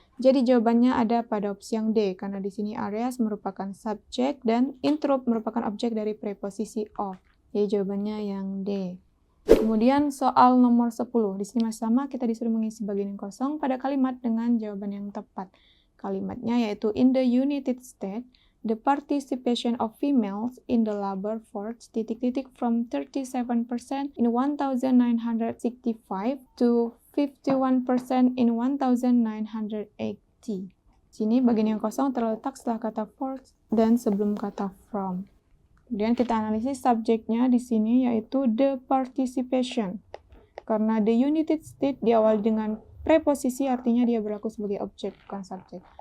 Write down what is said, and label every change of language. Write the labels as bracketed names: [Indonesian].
[Indonesian] Jadi jawabannya ada pada opsi yang D, karena di sini areas merupakan subjek dan interrupt merupakan objek dari preposisi of. Jadi jawabannya yang D. Kemudian soal nomor 10. Di sini masih sama, kita disuruh mengisi bagian yang kosong pada kalimat dengan jawaban yang tepat. Kalimatnya yaitu [English] in the United States, the participation of females in the labor force from 37% in 1965 to 51% in 1980. [Indonesian] Sini bagian yang kosong terletak setelah kata force dan sebelum kata from. Kemudian kita analisis subjeknya di sini yaitu [English] the participation. [Indonesian] Karena the United States diawali dengan preposisi artinya dia berlaku sebagai objek bukan subjek.